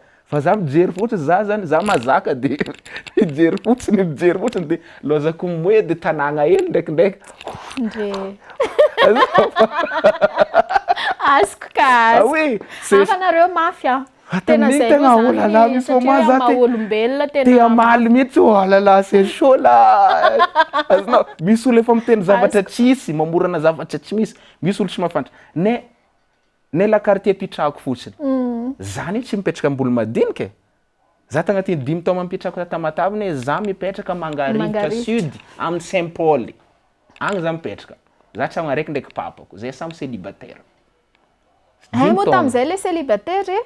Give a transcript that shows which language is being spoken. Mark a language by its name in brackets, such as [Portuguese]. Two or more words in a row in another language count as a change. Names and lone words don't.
[Malagasy] Fa za mijery fotsiny za zany za mazaka de mijery fotsiny de lozako moe de tanàgna hely ndraikindraiky. Ndre. Azoko ka. Oui, fa nareo mafia. Tena zay tena olala misy maza olombelona tena. Te amaly mihitsy olala [French] c'est chaud là. [Malagasy] Azonao misy olo efa miteny zavatra tsisy, mamorana zavatra tsy misy. Misy olo tsy mahafantatra. Ne la quartier pitrahako fotsiny. Zany tsy mipetraka ambolo madinika e. Za tagnatin'ny 5 taona mipetraka Tamatavy ne za mipetraka Mangarivotra Sud amin'ny Saint-Paul. Agny za mipetraka. Za tragno araiky ndraiky papako. Zay samy célibataire. Mo tam'izay le célibataire e?